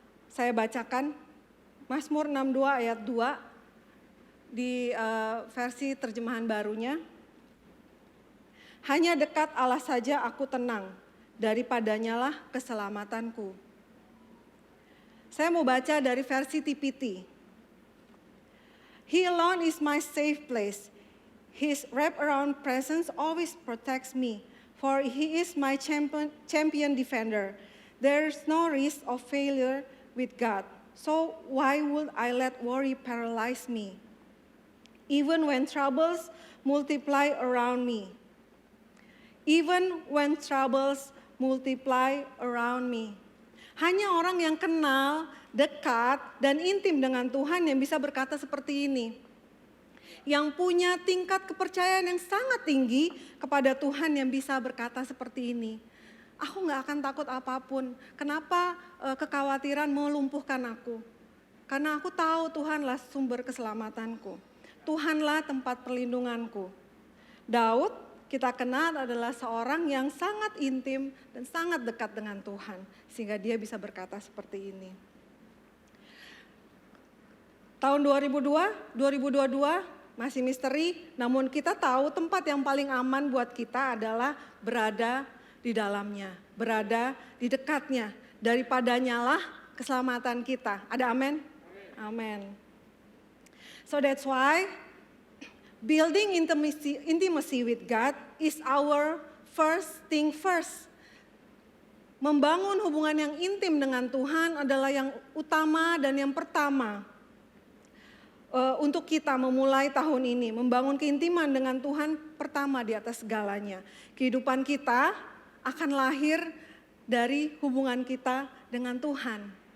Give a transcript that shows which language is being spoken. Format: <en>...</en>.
<id>Saya bacakan Mazmur 62 ayat 2 di versi terjemahan barunya. Hanya dekat Allah saja aku tenang, daripadanya lah keselamatanku. Saya mau baca dari versi TPT.</id> <en>He alone is my safe place. His wraparound presence always protects me, for he is my champion defender. There is no risk of failure with God. So why would I let worry paralyze me? Even when troubles multiply around me. Even when troubles multiply around me.</en> <id>Hanya orang yang kenal, dekat, dan intim dengan Tuhan yang bisa berkata seperti ini. Yang punya tingkat kepercayaan yang sangat tinggi kepada Tuhan yang bisa berkata seperti ini. Aku gak akan takut apapun. Kenapa kekhawatiran melumpuhkan aku? Karena aku tahu Tuhanlah sumber keselamatanku. Tuhanlah tempat perlindunganku. Daud kita kenal adalah seorang yang sangat intim dan sangat dekat dengan Tuhan. Sehingga dia bisa berkata seperti ini. Tahun 2022 masih misteri, namun kita tahu tempat yang paling aman buat kita adalah berada di dalamnya. Berada di dekatnya. Daripadanya lah keselamatan kita. Ada amin? Amin.</id> <en>So that's why building intimacy with God is our first thing first.</en> <id>Membangun hubungan yang intim dengan Tuhan adalah yang utama dan yang pertama. Untuk kita memulai tahun ini, membangun keintiman dengan Tuhan pertama di atas segalanya. Kehidupan kita akan lahir dari hubungan kita dengan Tuhan.</id>